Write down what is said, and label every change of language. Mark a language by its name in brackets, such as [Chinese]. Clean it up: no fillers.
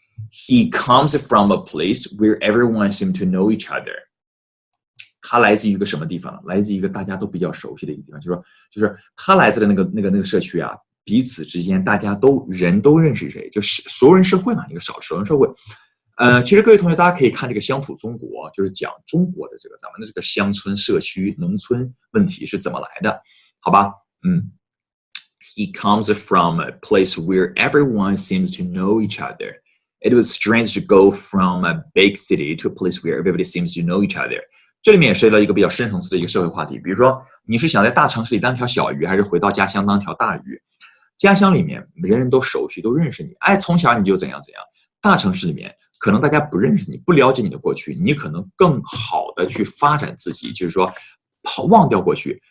[English] He comes from a place where everyone seems to know each other. [Chinese] 他来自于一个什么地方？来自于一个大家都比较熟悉的一个地方，就是他来自的那个社区啊，彼此之间大家人都认识谁，就是熟人社会嘛，一个熟人社会。其实各位同学，大家可以看这个乡土中国，就是讲中国的咱们的这个乡村社区、农村问题是怎么来的，好吧？ [English] He comes from a place where everyone seems to know each other. It was strange to go from a big city to a place where everybody seems to know each other. [Chinese] 这里面也涉及到一个比较深层次的一个社会话题，比如说你是想在大城市里当条小鱼，还是回到家乡当条大鱼？家乡里面人人都熟悉，都认识你，从小你就怎样。大城市里面可能大家不认识你，不了解你的过去，你可能更好的去发展自己，就是说忘掉过去。